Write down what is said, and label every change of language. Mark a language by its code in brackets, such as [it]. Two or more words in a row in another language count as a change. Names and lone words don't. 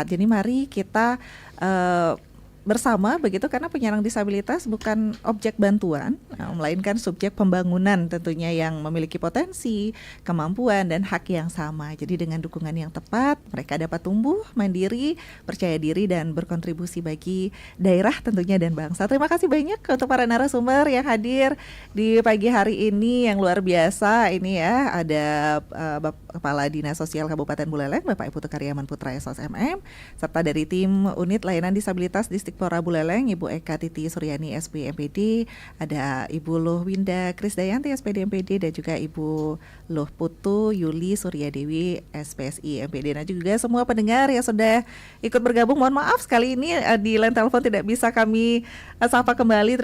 [id] Jadi mari kita bersama begitu, karena penyandang disabilitas bukan objek bantuan, melainkan subjek pembangunan tentunya yang memiliki potensi, kemampuan dan hak yang sama. Jadi dengan dukungan yang tepat mereka dapat tumbuh mandiri, percaya diri dan berkontribusi bagi daerah tentunya dan bangsa. Terima kasih banyak untuk para narasumber yang hadir di pagi hari ini yang luar biasa ini ya. Ada Kepala Dinas Sosial Kabupaten Buleleng Bapak Putu Karyaman Putra SOSMM, serta dari tim Unit Layanan Disabilitas Distrik Pora Buleleng Ibu Eka Titi Suryani SP MPD, ada Ibu Loh Winda Krisdayanti SPD MPD dan juga Ibu Loh Putu Yuli Suryadewi SPSI MPD. Nah juga semua pendengar yang sudah ikut bergabung, mohon maaf sekali ini di line telepon tidak bisa kami sapa kembali.